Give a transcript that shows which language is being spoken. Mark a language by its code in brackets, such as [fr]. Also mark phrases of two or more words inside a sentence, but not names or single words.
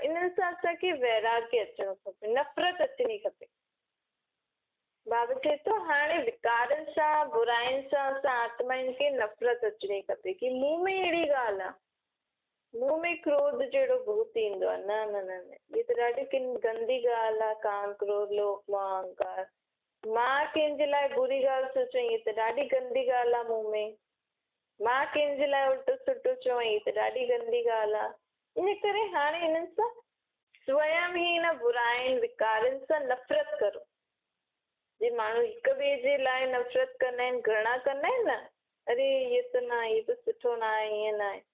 [sd] इन्हनि सां असांखे वैराग्य अचणो खपे, नफ़रत अचणी खपे। बाबा चए थो हाणे विकारनि सां, बुराइनि सां असां आत्माउनि खे नफ़रत अचणी खपे कि मूं में अहिड़ी ॻाल्हि आहे, मूं में क्रोध जहिड़ो भूत ईंदो आहे। न न न न, इहा त ॾाढी गंदी ॻाल्हि आहे। काम, क्रोध, लोभ, मोह, अहंकार। मां कंहिंजे लाइ बुरी ॻाल्हि सोचां, इहा त ॾाढी गंदी ॻाल्हि आहे। मूं में मां कंहिंजे लाइ उल्टो सुठो चवां, इहा त ॾाढी गंदी ॻाल्हि आहे। इन करे हाणे हिननि सां स्वयं ई हिन बुराइनि विकारनि सां नफ़रत करो। जे माण्हू हिक ॿिए जे लाइ नफ़रत कंदा आहिनि, घृणा कंदा आहिनि न, अरे इहो त न, इहो त सुठो न आहे, ईअं न आहे।